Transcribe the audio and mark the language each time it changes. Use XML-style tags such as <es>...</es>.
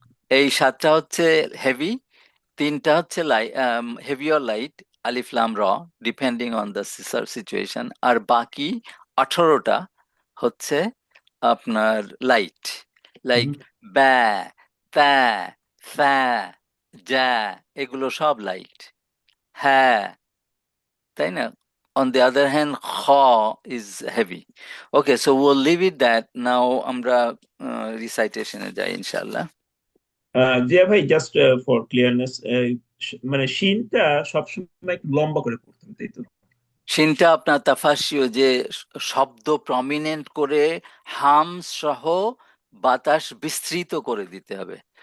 <bn>এই 7টা হচ্ছে হেভি, 3টা হচ্ছে হেভি অর লাইট, আলিফ লাম র,</bn> <en>Depending on the situation.</en> <bn>আর বাকি 18টা হচ্ছে আপনার লাইট, লাইক ব্যা, ত্যা, ফ্যা, যা, এগুলো সব লাইট। হ্যাঁ, তাই না?</bn> <en>On the other hand, kha is heavy. Okay, so we'll leave it that.</en> <bn>Now আমরা recitation এ যাই ইনশাআল্লাহ। জিয়া ভাই,</bn> <en>just for clearness,</en> <bn>মানে শিনটা সবসময় একটু লম্বা করে পড়তে হবে, তাই তো? শিনটা আপনার তাফাসিও, যে শব্দ প্রমিনেন্ট করে হামস সহ বাতাস বিস্তৃত করে দিতে হবে,</bn>